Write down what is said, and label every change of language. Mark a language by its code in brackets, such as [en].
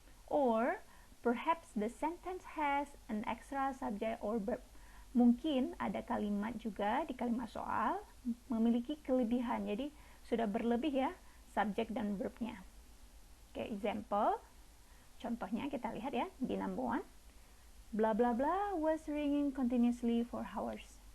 [en] Or perhaps the sentence has an extra subject or verb. [id] Mungkin ada kalimat juga di kalimat soal memiliki kelebihan, jadi sudah berlebih ya subjek dan verbnya. Oke, example, contohnya kita lihat ya di number 1. [en] Blah blah blah was ringing continuously for hours.